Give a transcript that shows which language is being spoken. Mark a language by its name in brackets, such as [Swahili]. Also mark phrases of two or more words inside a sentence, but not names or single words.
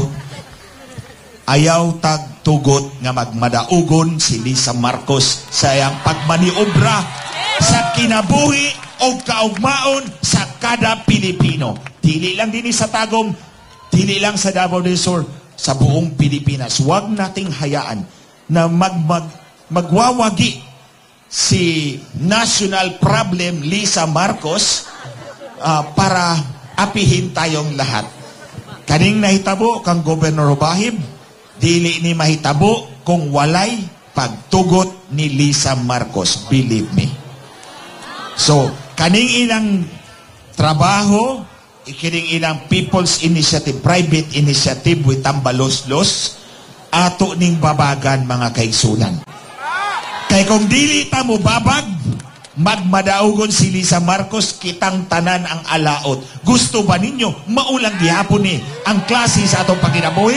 [Cebuano] Ayaw tagtugot nga magmadaugon si Lisa Marcos sa iyang pagmaniobra sa kinabuhi o kaugmaon sa kada Pilipino. Dili lang din sa Tagum, dili lang sa Davao del Sur, [Filipino] sa buong Pilipinas. Huwag nating hayaan na magwawagi si national problem Lisa Marcos para apihin tayong lahat. [Cebuano] Kaning nahitabo kang Gobernador Bahib, dili ni mahitabo kung walay pagtugot ni Lisa Marcos. [English] Believe me. [Cebuano] So, kaning ilang trabaho, ikining ilang People's Initiative, [English] private initiative with Tambalos-los, [Cebuano] ato ning babagan mga kaigsunan. Kay kung dili ta mo babag, magmadaugon si Lisa Marcos, kitang tanan ang alaot. Gusto ba ninyo maulang gihapon ni ang klase sa atong pagkinabuhi?